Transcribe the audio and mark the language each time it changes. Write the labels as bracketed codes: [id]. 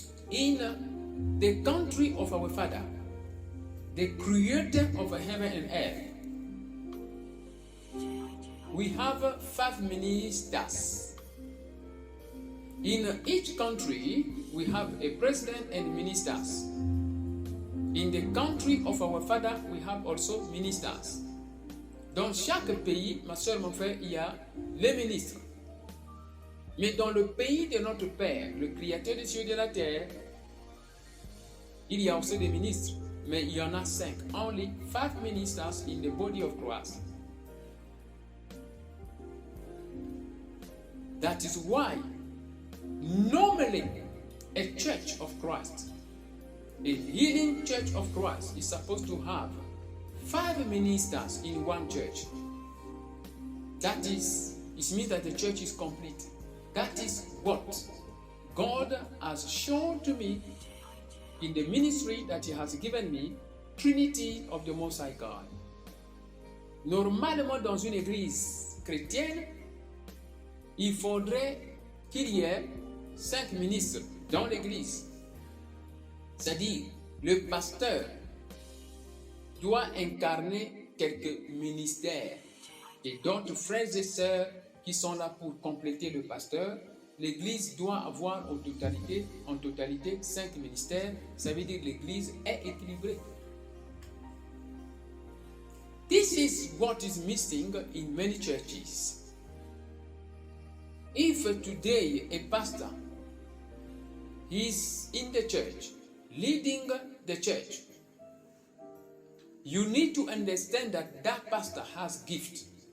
[en] In the country of our Father, the creator of heaven and earth, we have 5 ministers. In each country, we have a president and ministers. In the country of our Father, we have also ministers. [fr] Dans chaque pays, ma soeur, mon frère, il y a les ministres. Mais dans le pays de notre Père, le Créateur des cieux et de la terre, il y a aussi des ministres. Mais il y en a 5. [en] Only 5 ministers in the body of Christ. That is why normally a church of Christ, a healing church of Christ, is supposed to have 5 ministers in one church. That is, it means that the church is complete. That is what God has shown to me in the ministry that He has given me, Trinity of the Most High God. [fr] Normalement, dans une église chrétienne, il faudrait qu'il y ait 5 ministres dans l'église. C'est-à-dire, le pasteur doit incarner quelques ministères et d'autres frères et sœurs qui sont là pour compléter le pasteur. L'église doit avoir en totalité 5 ministères. Ça veut dire que l'église est équilibrée. [en] This is what is missing in many churches. If today a pastor is in the church, leading the church, you need to understand that that pastor has gift.